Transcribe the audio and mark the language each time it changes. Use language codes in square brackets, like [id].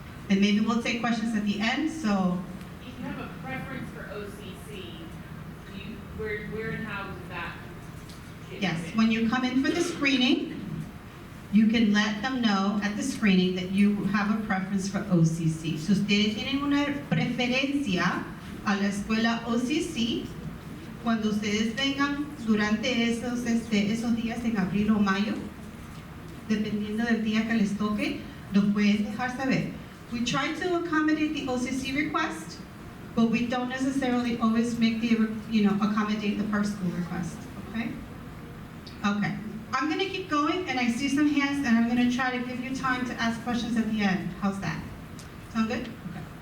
[en] And maybe we'll take questions at the end, so If you have a preference for OCC, where and how does that fit yes, in? when you come in for the screening, you can let them know at the screening that you have a preference for OCC. [es] Si ustedes tienen una preferencia a la escuela OCC, cuando ustedes vengan durante esos días en abril o mayo, dependiendo del día que les toque, nos pueden dejar saber. [en] We try to accommodate the OCC request, but we don't necessarily always make accommodate the Park School request, okay? Okay, I'm gonna keep going, and I see some hands, and I'm gonna try to give you time to ask questions at the end. How's that? Sound good? Okay.